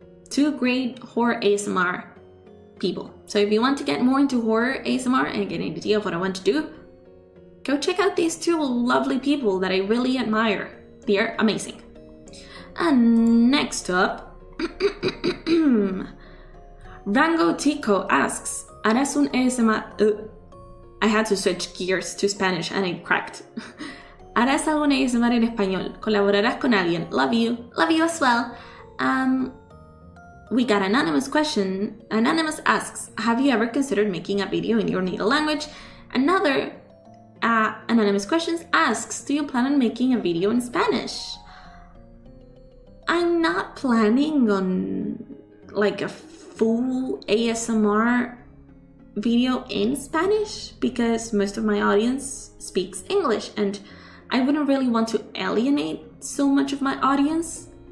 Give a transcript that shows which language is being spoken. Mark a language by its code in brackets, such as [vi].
[en] Two great horror ASMR people. So if you want to get more into horror ASMR and get an idea of what I want to do, go check out these two lovely people that I really admire. They are amazing. And next up, Rango Tico asks, [es] ¿Harás un ASMR? [en] I had to switch gears to Spanish and it cracked. [es] ¿Harás algún ASMR en español? ¿Colaborarás con alguien? [en] Love you. Love you as well. We got anonymous question. Anonymous asks, have you ever considered making a video in your native language? Another anonymous question asks, do you plan on making a video in Spanish? I'm not planning on like a full ASMR video in Spanish because most of my audience speaks English and I wouldn't really want to alienate so much of my audience.